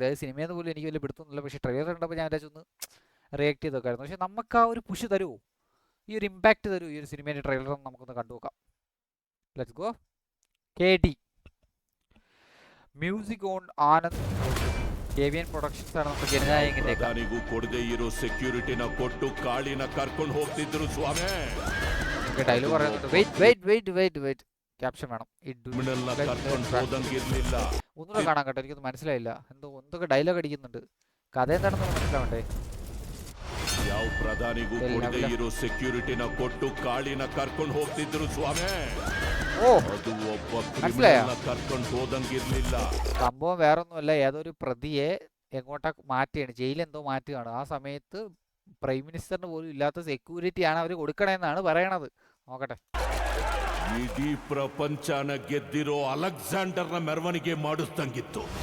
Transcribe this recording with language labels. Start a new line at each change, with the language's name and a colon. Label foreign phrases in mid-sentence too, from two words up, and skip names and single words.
Malayalam: അതായത് സിനിമയെന്ന് പോലും എനിക്ക് വലിയ പിടുത്തൊന്നുമില്ല. പക്ഷേ ട്രെയിലർ കണ്ടപ്പോൾ ഞാൻ ഒന്ന് റിയാക്ട് ചെയ്ത് നോക്കായിരുന്നു. പക്ഷേ നമുക്ക് ആ ഒരു പുഷ് തരുമോ, ഈ ഒരു ഇമ്പാക്റ്റ് തരൂ ഈ ഒരു സിനിമയുടെ ട്രെയിലർ നമുക്കൊന്ന് കണ്ടുനോക്കാം.
English: Let's go.
Malayalam: കെ ഡി മ്യൂസിക് ഓൺ ആനന്ദ് KVN പ്രൊഡക്ഷൻസ് ആണ് നമുക്ക് ജനനായകന്റെ
Kannada: ಪ್ರಧಾನಿಗೂ ಕೊಡದೆ ಇರೋ ಸೆಕ್ಯೂರಿಟಿನ ಕೊಟ್ಟು ಕಾಳಿನ ಕರ್ಕೊಂಡು ಹೋಗ್ತಿದ್ರು ಸ್ವಾಮಿ.
Malayalam: ഡയലോഗ് പറയുന്നുണ്ട്. വെയിറ്റ് ക്യാപ്ഷൻ വേണം. ഒന്നുകൂടെ കാണാൻ കേട്ടോ, എനിക്കൊന്നും മനസ്സിലായില്ല. എന്തൊക്കെ ഡയലോഗ് അടിക്കുന്നുണ്ട്, കഥ എന്താണെന്ന് മനസ്സിലാവണ്ടേ.
Kannada: ಯಾವ ಪ್ರಧಾನಿಗೂ ಕೊಡದೆ ಇರೋ ಸೆಕ್ಯೂರಿಟಿನ ಕೊಟ್ಟು ಕಾಳಿನ ಕರ್ಕೊಂಡು ಹೋಗ್ತಿದ್ರು ಸ್ವಾಮಿ. ಅದು ಒಬ್ಬ ಕ್ರಿಮಿನಲ್ನ ಕರ್ಕೊಂಡು ಹೋದಂಗಿರ್ಲಿಲ್ಲ.
Malayalam: സംഭവം വേറൊന്നുമല്ല, ഏതൊരു പ്രതിയെ എങ്ങോട്ടാ മാറ്റിയാണ്, ജയിലെന്തോ മാറ്റുകയാണ്. ആ സമയത്ത്
English: prime minister
Malayalam: പോലും ഇല്ലാത്ത സെക്യൂരിറ്റിയാണ് അവർ കൊടുക്കണേന്നാണ് പറയണത്. നോക്കട്ടെ.
Kannada: ಇಡೀ ಪ್ರಪಂಚನ ಗೆದ್ದಿರೋ ಅಲೆಕ್ಸಾಂಡರ್ನ ಮೆರವಣಿಗೆ ಮಾಡಿಸ್ದಂಗಿತ್ತು.